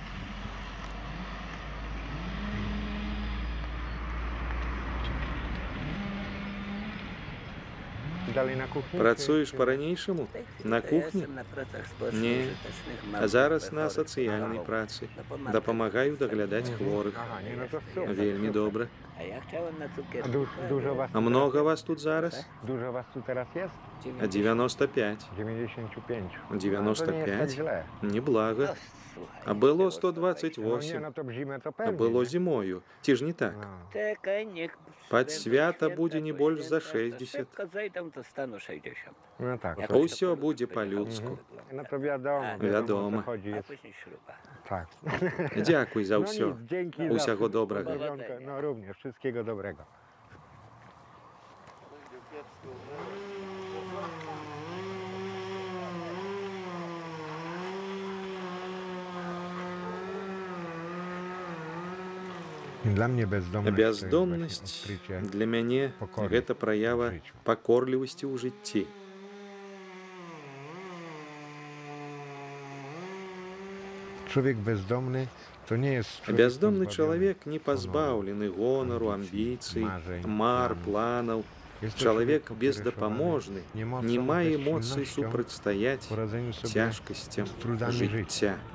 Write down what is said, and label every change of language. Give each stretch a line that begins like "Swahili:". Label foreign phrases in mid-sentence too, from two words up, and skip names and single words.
Polish: Dalej na kuchni?
Belarusian: Працуеш па-ранейшаму? На кухні? Не. А зараз на сацыяльнай працы. Дапамагаю даглядаць хворых.
Polish: Aha, nie, no to super.
Belarusian: Вельмі добра.
Polish: A dużo was,
Belarusian: А многа вас тут зараз?
Polish: dużo was tu teraz jest? 95. 95. 95? No, to nie jest tak źle.
Belarusian: Неблага. А было
Polish: No nie, 128. no to w zimę to
Belarusian: А
Polish: pewnie.
Belarusian: было
Polish: nie?
Belarusian: зімою. Ці ж не так?
Polish: No.
Belarusian: Пад свята будзе не больш за 60.
Polish: No tak.
Belarusian: Усё будзе па-людску.
Polish: No to wiadomo. Wiadomo. O co chodzi jest. Tak.
Belarusian: Дзякуй за
Polish: No
Belarusian: ўсё.
Polish: nic, dzięki
Belarusian: Усяго
Polish: za wszystko.
Belarusian: добрага.
Polish: Zdrowionka. No również, wszystkiego dobrego. Dla mnie bezdomność
Belarusian: Бяздомнасць
Polish: to jest właśnie odkrycie.
Belarusian: для мяне пакоры гэта праява ў жыцці. пакорлівасці ў жыцці.
Polish: Człowiek bezdomny to nie jest człowiek
Belarusian: Бяздомны
Polish: позbawiony
Belarusian: чалавек не
Polish: honoru,
Belarusian: пазбаўлены гонару, амбіцый, амбіцый,
Polish: marzeń,
Belarusian: мар,
Polish: planów.
Belarusian: планаў.
Polish: Jest to
Belarusian: Чалавек
Polish: człowiek
Belarusian: бездапаможны,
Polish: opiereszowany
Belarusian: не мае
Polish: niemocą,
Belarusian: эмоцый
Polish: bezsilnością,
Belarusian: супрацьстаяць
Polish: poradzeniu sobie
Belarusian: цяжкасцям
Polish: z trudami
Belarusian: жыцця.